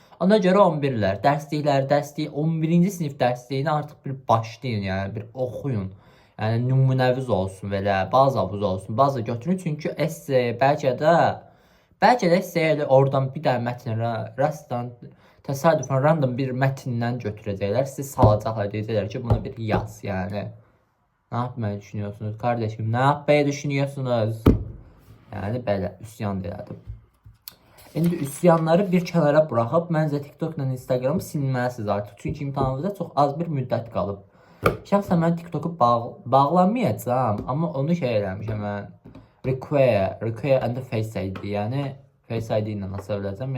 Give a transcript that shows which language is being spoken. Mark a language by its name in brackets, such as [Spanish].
[Azerbaijani] Ona görə 11-lər, dərslik 11-ci sinif dərsliyini artıq bir başlayın, yəni bir oxuyun. Yəni, nümunəviz olsun belə, bazavuz olsun, baza götürün. Çünki essay, bəlkə də essay oradan bir dənə mətn təsadüfən random bir mətndən götürəcəklər. Sizi salacaqlar, deyəcəklər ki, buna bir yaz, yəni. [Turkish] Ne yapmayı düşünüyorsunuz kardeşim? Ne yapmayı düşünüyorsunuz? [Azerbaijani] Yani belə üsyan elədim. İndi üsyanları bir kənara buraxıb məncə TikTok ilə Instagramı silməlisiniz artıq. Çünki imtahanınızda çox az bir müddət qalıb. Şəxsən mən TikToku bağlamayacağam, amma onu şey eləmişəm mən. [English] Require and Face ID, [Azerbaijani] yəni Face ID ilə nasıl biləcəm?